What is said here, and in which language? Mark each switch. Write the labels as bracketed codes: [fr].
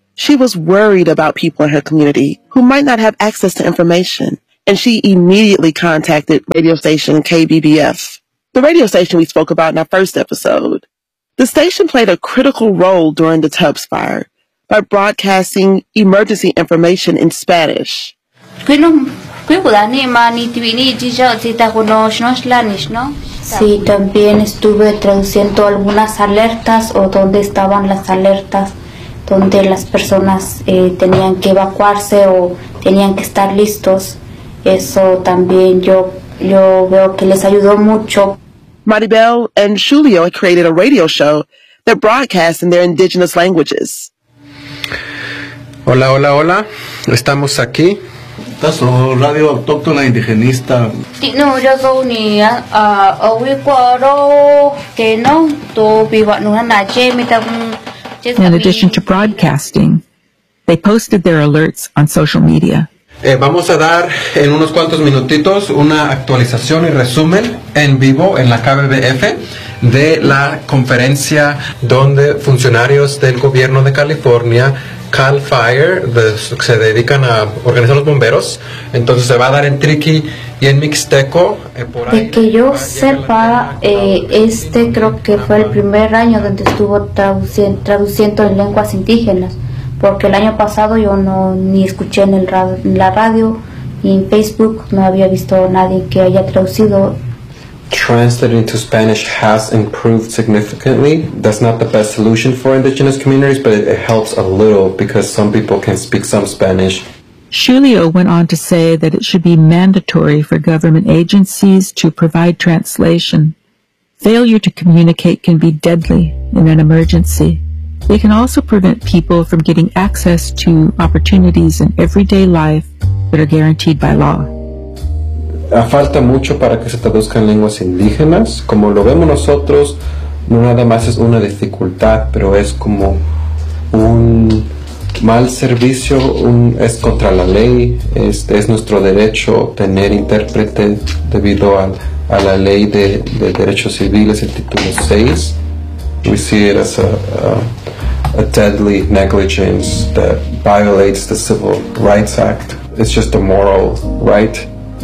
[en] She was worried about people in her community who might not have access to information, and she immediately contacted radio station KBBF, the radio station we spoke about in our first episode. The station played a critical role during the Tubbs fire by broadcasting emergency information in Spanish. [es] Sí, también estuve traduciendo algunas alertas o dónde estaban las alertas, donde las personas tenían que evacuarse o tenían que estar listos. Eso también yo veo que les ayudó mucho. [en] Maribel and Julio created a radio show that broadcasts in their indigenous languages. [es] Hola, hola, hola. Estamos aquí. ¿Estás o radio autóctona indigenista? No, yo soy ni a Oguicuaro, que no, tu viva en una noche, me tengo. [en] In addition to broadcasting, they posted their alerts on social media. [es] Vamos a dar en unos cuantos minutitos una actualización y resumen en vivo en la KBBF de la conferencia donde funcionarios del gobierno de California, CAL FIRE, se dedican a organizar los bomberos. Entonces se va a dar en Triqui y en Mixteco. Por de ahí, que yo sepa, este creo que fue el primer año donde estuvo traduciendo en lenguas indígenas, porque el año pasado yo no ni escuché en la radio ni en Facebook, no había visto a nadie que haya traducido. [en] Translating to Spanish has improved significantly. That's not the best solution for indigenous communities, but it helps a little because some people can speak some Spanish. Julio went on to say that it should be mandatory for government agencies to provide translation. Failure to communicate can be deadly in an emergency. They can also prevent people from getting access to opportunities in everyday life that are guaranteed by law. [es] Falta mucho para que se traduzcan lenguas indígenas. Como lo vemos nosotros, no nada más es una dificultad, pero es como un mal servicio, es contra la ley, es nuestro derecho tener intérprete debido a la ley de derechos civiles, el título 6. [en] We see it as a deadly negligence that violates the Civil Rights Act. It's just a moral right.